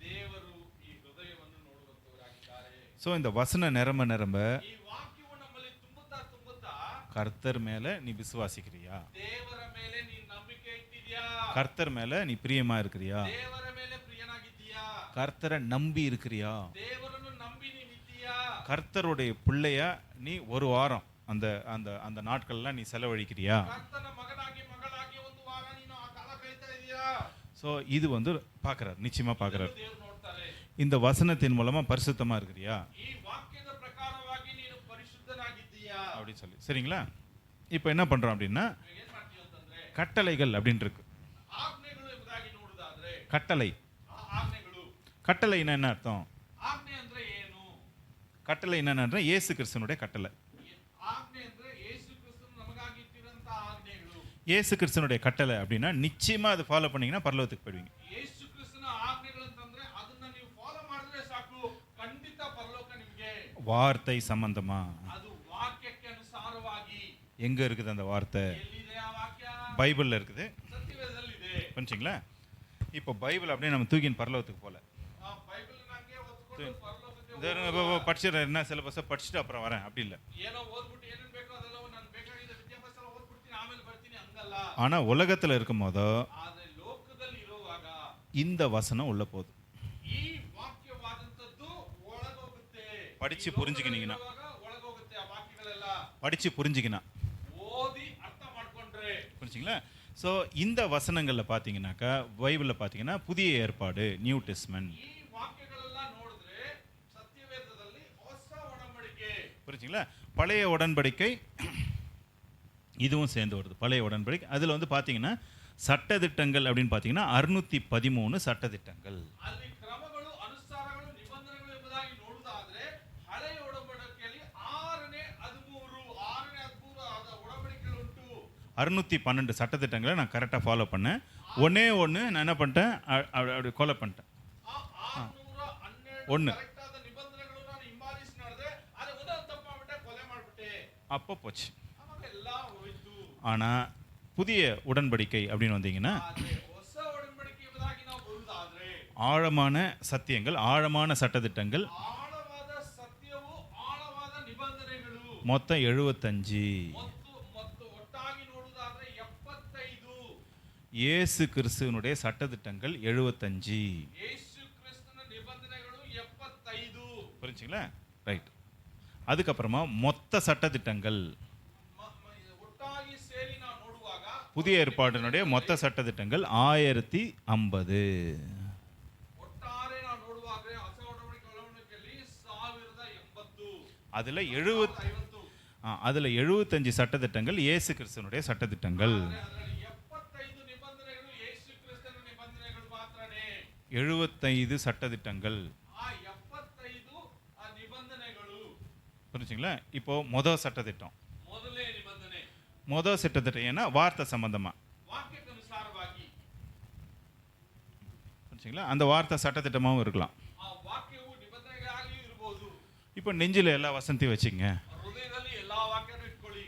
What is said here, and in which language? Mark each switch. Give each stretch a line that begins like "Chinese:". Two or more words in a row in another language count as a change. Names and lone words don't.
Tamil: ஸோ இந்த வசன நிரம்ப நிரம்ப கர்த்தர் மேல நீ விசுவாசிக்கிறியா, கர்த்தர் மேல நீ பிரியமா இருக்கிறியா, கர்த்தரை நம்பி இருக்கிறியா, கர்த்தருடைய பிள்ளையா நீ ஒரு வாரம் அந்த அந்த அந்த நாட்கள்லாம் நீ செலவழிக்கிறியா? ஸோ இது வந்து பார்க்குறாரு, நிச்சயமா பார்க்குறாரு. இந்த வசனத்தின் மூலமா பரிசுத்தமா இருக்கிறியா
Kannada: ಈ ವಾಕ್ಯದ ಪ್ರಕಾರವಾಗಿ ನೀನು ಪರಿಶುದ್ಧನಾಗಿದ್ದೀಯಾ
Tamil: அப்படி சொல்லி. சரிங்களா? இப்போ என்ன பண்றோம் அப்படின்னா
Kannada: ಇವಾಗ ಏನ್ ಮಾಡ್ತೀವಿ ಅಂತಂದ್ರೆ
Tamil: கட்டளைகள் அப்படின்னு இருக்கு.
Kannada: ಆಜ್ಞೆಗಳು ಎಂಬುದಾಗಿ ನೋಡುವುದಾದ್ರೆ
Tamil: கட்டளை
Kannada: ಆ ಆಜ್ಞೆಗಳು
Tamil: கட்டளைன்னா என்ன அர்த்தம்?
Kannada: ಆಜ್ಞೆ ಅಂದ್ರೆ ಏನು?
Tamil: கட்டளை என்னன்னா இயேசு கிறிஸ்துனுடைய கட்டளை.
Kannada: ಆಜ್ಞೆ ಅಂದ್ರೆ ಯೇಸು ಕ್ರಿಸ್ತನು ನಮಗಾಗಿ ಇಟ್ಟಿರುವಂತ ಆಜ್ಞೆಗಳು.
Tamil: இயேசு கிறிஸ்துனுடைய கட்டளை அப்படின்னா நிச்சயமா அது ஃபாலோ பண்ணீங்கன்னா பரலோகத்துக்கு போயிடுவீங்க.
Kannada: ಯೇಸು ಕ್ರಿಸ್ತನ ಆಜ್ಞೆಗಳು ಅಂತಂದ್ರೆ ಅದನ್ನ ನೀವು ಫಾಲೋ ಮಾಡಿದ್ರೆ ಸಾಕು, ಖಂಡಿತ ಪರಲೋಕ ನಿಮಗೆ.
Tamil: வார்த்தை சம்பந்தமா
Kannada: ಅದು ವಾಕ್ಯಕ್ಕೆ ಅನುಸಾರವಾಗಿ.
Tamil: எங்க இருக்குது அந்த வார்த்தை?
Kannada: ಎಲ್ಲಿದೆ ಆ ವಾಕ್ಯ?
Tamil: பைபிள்ல இருக்குது.
Kannada: ಸತ್ಯವೇದದಲ್ಲಿದೆ.
Tamil: புரிஞ்சுங்களா? இப்போ பைபிள் அப்படியே நம்ம தூக்கின் பரலோகத்துக்கு போல.
Kannada: ಆ ಬೈಬಲ್ ನಂಗೆ ಓದ್ಕೊಂಡು ಪರಲೋಕಕ್ಕೆ
Tamil: படிச்சிடறேன், என்ன சிலபஸை படிச்சுட்டு அப்புறம் வரேன் அப்படி இல்லை.
Kannada: ಏನೋ ಓದ್ಬಿಟ್ಟು ಏನೇನ್ ಬೇಕೋ ಅದೆಲ್ಲ ನಾನು ಬೇಕಾಗಿದ್ದ ವಿದ್ಯಾಭ್ಯಾಸ ಎಲ್ಲ ಓದ್ಬಿಡ್ತೀನಿ ಆಮೇಲೆ ಬರ್ತೀನಿ ಹಂಗಲ್ಲ.
Tamil: ஆனா உலகத்துல இருக்கும் போதோ
Kannada: ಆದ್ರೆ ಲೋಕದಲ್ಲಿ ಇರುವಾಗ
Tamil: இந்த வசனம் உள்ள போகுது.
Kannada: ಈ ವಾಕ್ಯವಾದಂತದ್ದು ಒಳಗೋಗುತ್ತೆ.
Tamil: படிச்சு புரிஞ்சுக்கினீங்கன்னா
Kannada: ಒಳಗೋಗುತ್ತೆ ಆ ವಾಕ್ಯಗಳೆಲ್ಲ.
Tamil: படிச்சு புரிஞ்சுக்கினா
Kannada: ಓದಿ ಅರ್ಥ ಮಾಡ್ಕೊಂಡ್ರೆ.
Tamil: புரிஞ்சுங்களா? ஸோ இந்த வசனங்களில் பார்த்தீங்கன்னாக்கா பைபிளில் பார்த்தீங்கன்னா புதிய ஏற்பாடு, நியூ டெஸ்ட்மென்ட்.
Kannada: ಈ ವಾಕ್ಯಗಳೆಲ್ಲ ನೋಡಿದ್ರೆ ಸತ್ಯವೇದದಲ್ಲಿ ಹೊಸ ಒಡಂಬಡಿಕೆ.
Tamil: புரிஞ்சுங்களா? பழைய உடன்படிக்கை இதுவும் சேர்ந்து வருது. பழைய உடன்படிக்கை அதில் வந்து பார்த்தீங்கன்னா சட்டதிட்டங்கள் அப்படின்னு பார்த்தீங்கன்னா 613 சட்டதிட்டங்கள்.
Kannada: ಅಲ್ಲಿ ಕ್ರಮಗಳು, ಅನುಸಾರಗಳು, ನಿಬಂಧನೆಗಳು ಎಂಬುದಾಗಿ ನೋಡುವುದಾದ್ರೆ ಹಳೆಯ ಒಡಂಬಡಿಕೆಯಲ್ಲಿ 6ನೇ 13 ಆದ ಒಡಂಬಡಿಕೆಗಳು ಉಂಟು.
Tamil: 612 சட்டத்திட்டங்களை நான் கரெக்டாக ஃபாலோ பண்ணேன். ஒன்று நான் என்ன பண்ணிட்டேன், அப்படி கொலை பண்ணிட்டேன்.
Kannada: ಆ 612
Tamil: ஒன்று
Kannada: ಕರೆಕ್ಟ್ ಆದ ನಿಬಂಧನೆಗಳು ನಾನು ಹಿಂಬಾಲಿಸಿ ನಡೆದ್ರೆ ಅದೇ ಒಂದೊಂದು ತಪ್ಪು ಮಾಡ್ಬಿಟ್ಟೆ, ಕೊಲೆ ಮಾಡ್ಬಿಟ್ಟೆ,
Tamil: அப்போ போச்சு.
Kannada: ಅವಾಗ ಎಲ್ಲ ಹೋಯ್ತು.
Tamil: ஆனால் புதிய உடன்படிக்கை அப்படின்னு வந்தீங்கன்னா
Kannada: ಆದ್ರೆ ಹೊಸ ಒಡಂಬಡಿಕೆ ಎಂಬುದಾಗಿ ನಾವು ಬರುವುದಾದ್ರೆ
Tamil: ஆழமான சத்தியங்கள், ஆழமான சட்டதிட்டங்கள்,
Kannada: ಆಳವಾದ ಸತ್ಯವು, ಆಳವಾದ ನಿಬಂಧನೆಗಳು
Tamil: மொத்தம் 75.
Kannada: ಮತ್ತು ಒಟ್ಟಾಗಿ ನೋಡುವುದಾದ್ರೆ 75.
Tamil: இயேசு கிறிஸ்துவனுடைய சட்டதிட்டங்கள் 75.
Kannada: ಯೇಸು ಕ್ರಿಸ್ತನ ನಿಬಂಧನೆಗಳು 75.
Tamil: புரிஞ்சுங்களா? ரைட். அதுக்கப்புறமா மொத்த சட்டதிட்டங்கள்,
Kannada: ಒಟ್ಟಾಗಿ ಸೇರಿ ನಾವು ನೋಡುವಾಗ
Tamil: புதிய ஏற்பாட்டினுடைய மொத்த சட்டதிட்டங்கள் 1050.
Kannada: ಒಟ್ಟಾರೆ ನಾವು ನೋಡುವಾಗ ಹೊಸ ಒಡಂಬಡಿಕೆಯಲ್ಲಿ 1080.
Tamil: அதில் 50. அதில் 75 சட்டதிட்டங்கள் இயேசு கிறிஸ்துவனுடைய சட்டதிட்டங்கள்.
Kannada: ಅದರಲ್ಲಿ 75 ನಿಬಂಧನೆಗಳು ಯೇಸು ಕ್ರಿಸ್ತನ ನಿಬಂಧನೆಗಳು ಮಾತ್ರನೇ.
Tamil: 75 சட்டதிட்டங்கள்.
Kannada: ಆ 75 ನಿಬಂಧನೆಗಳು.
Tamil: புரிஞ்சுங்களா? இப்போ மொதல் சட்டதிட்டம்,
Kannada: ಮೊದಲನೇ ನಿಬಂಧನೆ
Tamil: மொதல் சட்டத்திட்டம் ஏன்னா வார்த்தை சம்பந்தமா.
Kannada: ವಾಕ್ಯಕ್ಕನುಸಾರವಾಗಿ.
Tamil: புரிஞ்சுங்களா? அந்த வார்த்தை சட்டத்திட்டமாகவும் இருக்கலாம்.
Kannada: ಆ ವಾಕ್ಯವು ನಿಬಂಧನೆಯಾಗಿಯೂ ಇರಬಹುದು.
Tamil: இப்போ நெஞ்சில் எல்லா வசனத்தையும் வச்சுங்க.
Kannada: ಹೃದಯದಲ್ಲಿ ಎಲ್ಲಾ ವಾಕ್ಯನೂ ಇಟ್ಕೊಳ್ಳಿ.